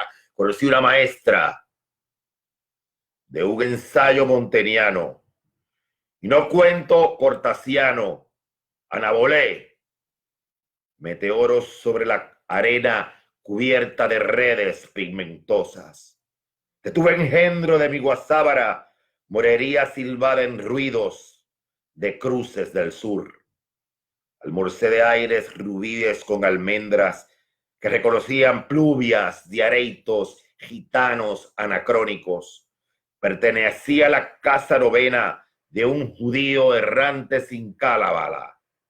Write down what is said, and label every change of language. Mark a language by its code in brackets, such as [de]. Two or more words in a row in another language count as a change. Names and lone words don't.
[es] Conocí una maestra de un ensayo monteniano, y no cuento cortasiano, anabolé, meteoros sobre la arena cubierta de redes pigmentosas. Te tuve engendro de mi guasábara, morería silbada en ruidos de cruces del sur. Almorcé de aires rubíes con almendras que reconocían pluvias, diareitos, gitanos anacrónicos. Pertenecía a la casa novena de un judío errante sin cábala.